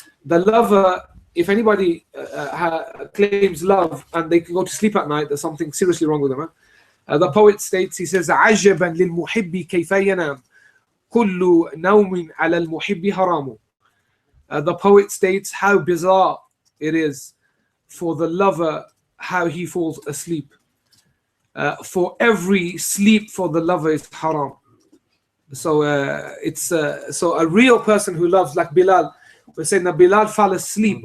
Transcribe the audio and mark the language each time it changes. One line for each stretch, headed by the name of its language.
English: the lover, if anybody claims love and they can go to sleep at night, there's something seriously wrong with them. The poet states, he says,
Arabic: عجبا للمحب كيف ينام كل نوم على المحب حرام.
English: The poet states how bizarre it is for the lover how he falls asleep. For every sleep for the lover is haram. So so a real person who loves, like Bilal, we're saying that Bilal fell asleep.